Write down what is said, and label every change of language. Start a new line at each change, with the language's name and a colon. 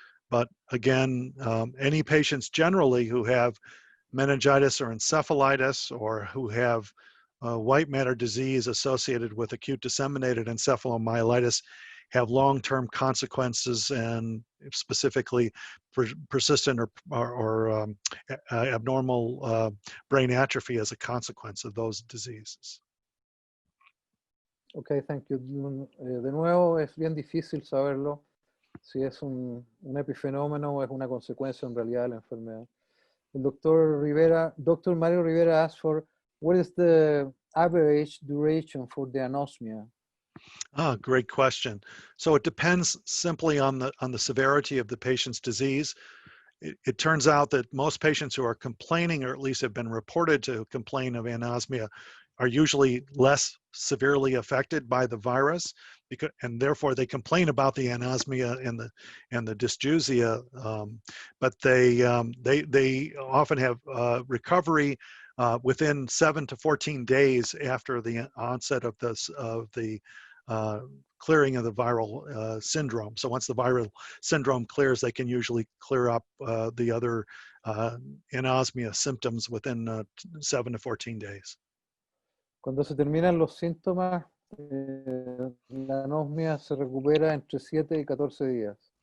English: But again, any patients generally who have meningitis or encephalitis, or who have white matter disease associated with acute disseminated encephalomyelitis, have long-term consequences, and specifically persistent or abnormal brain atrophy as a consequence of those diseases. Okay, thank you.
Spanish: De nuevo, es bien difícil saberlo si es un epifenómeno o es una consecuencia en realidad de la enfermedad. El Dr.
English: Mario Rivera asked for, what is the average duration for the anosmia? Ah, great question. So it depends simply on the severity of the patient's disease. It turns out that most patients who are complaining, or at least have been reported to complain of anosmia, are usually less severely affected by the virus, and therefore they complain about the anosmia and the dysgeusia, but they often have recovery within 7 to 14 days after the onset of the clearing of the viral syndrome. So once the viral syndrome clears, they can usually clear up the other anosmia symptoms within 7 to 14 days.
Spanish: Cuando se terminan los síntomas, la anosmia se recupera entre 7 y 14 días.